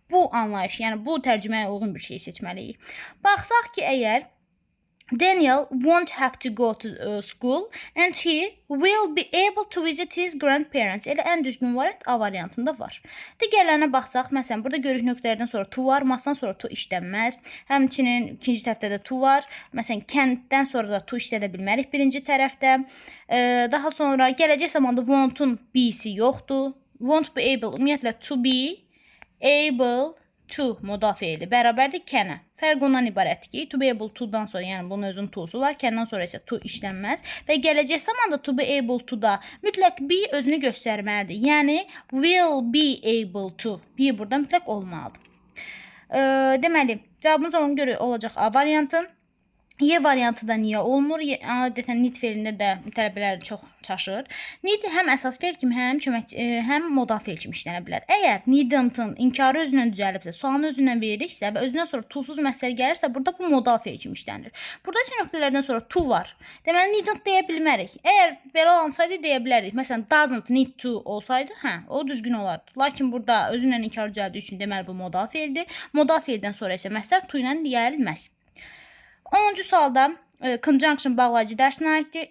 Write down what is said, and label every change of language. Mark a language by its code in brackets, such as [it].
[az] Bu anlayış, yəni bu tərcüməyə uyğun bir şey seçməliyik. Baxsaq ki, əgər [en] Daniel won't have to go to school and he will be able to visit his grandparents. [az] Elə ən düzgün variant A variantında var. Digərlərinə baxsaq, məsələn, burada görürük nöqtələrdən sonra to var, masdan sonra to işlənməz. Həmçinin ikinci tərəfdə də to var. Məsələn, kənddən sonra da to işlədə bilmərik birinci tərəfdə. Daha sonra gələcək zamanda won't-un be-si yoxdur. Won't be able, ümumiyyətlə to be able to modal feili bərabərdir can'a. Fərq ondan ibarətdir ki, to be able to-dan sonra, yəni bunun özünün to'su var, can'dan sonra isə to işlənməz və gələcək zamanda to be able to-da mütləq be özünü göstərməlidir. Yəni will be able to. Be burada mütləq olmalıdır. Deməli, cavabımız ona görə olacaq A variantı. Y variantı da niyə olmur? Adətən need feilində də tələbələr çox çaşır. Need həm əsas feil kimi, həm modal feil kimi işlənə bilər. Əgər needn't-ın inkarı özündən düzəlibsə, sualını özündən veririksə və özündən sonra to-suz məsələ gəlirsə, burada bu modal feil kimi işlənir. Burada isə nöqtələrdən sonra to var. Deməli, needn't deyə bilmərik. Əgər belə olansaydı deyə bilərdik. Məsələn, doesn't need to olsaydı, o düzgün olardı. Lakin burada özündən inkarı düzəldiyi üçün deməli bu modal feildir. Modal feildən sonra isə məsələ to ilə gəlməz. 10-cu sualda conjunction bağlayıcı dərsinə aiddir.